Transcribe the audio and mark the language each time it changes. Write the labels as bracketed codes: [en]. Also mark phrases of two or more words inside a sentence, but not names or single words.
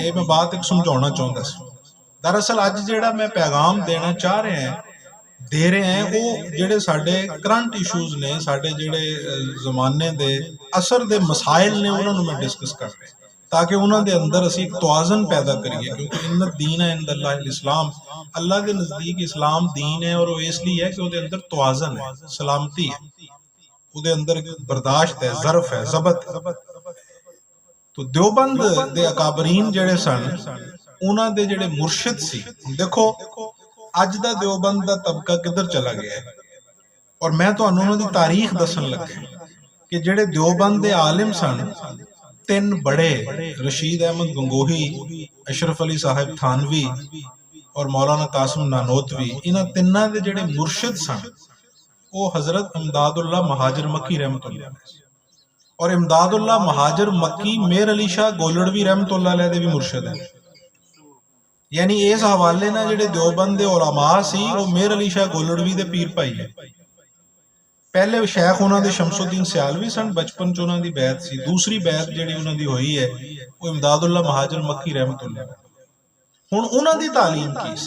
[pa] یہ میں بات اک سمجھاؤنا چاہندا سی۔ دراصل اج جہڑا میں پیغام دینا [ur] چاہ رہے ہیں دے رہے ہیں [pa] وہ جہڑے ساڈے [en] current issues [pa] نے، ساڈے جہڑے زمانے دے اثر دے مسائل نے، اوہناں نوں میں ڈسکس [ur] کر رہا ہوں تاکہ [pa] اوہناں دے اندر اسیں اک توازن پیدا کریے. [ur] کیونکہ [ar] إن الدين [ur] ہے [ar] عند الله الإسلام, [ur] اللہ کے نزدیک اسلام دین ہے اور وہ اس لیے ہے کہ [pa] اوہدے اندر [ur] توازن ہے، سلامتی ہے, [pa] اوہدے اندر [ur] برداشت ہے، ظرف ہے، ضبط ہے. [pa] تو دیوبند دے اکابرین جہڑے سن اوہناں دے جہڑے مرشد سی، دیکھو اج دا دیوبند دا طبقہ کدھر چلا گیا ہے. اور میں تہانوں اوہناں دی تاریخ دسن لگا کہ جہڑے دیوبند دے عالم سن، تین بڑے رشید احمد گنگوہی، اشرف علی صاحب تھانوی اور مولانا قاسم نانوتوی، انہاں تناں دے جہڑے مرشد سن وہ حضرت امداد اللہ مہاجر مکی [ar] رحمة الله عليه [pa] اور امداد اللہ مہاجر مکی میر علی شاہ گولڑوی [ar] رحمة الله عليه [pa] دے بھی مرشد ہے. یعنی اس حوالے نال جڑے دیوبند دے علماء سی وہ میر علی شاہ گولڑوی دے پیر بھائی ہے. پہلے شیخ انہوں دے شمس الدین سیالوی سن، بچپن چ انہوں دی بیعت سی. دوسری بیعت جڑی انہوں دی ہوئی ہے وہ امداد اللہ مہاجر مکی [ar] رحمت اللہ. [pa] ہن انہوں دی تعلیم کی سی؟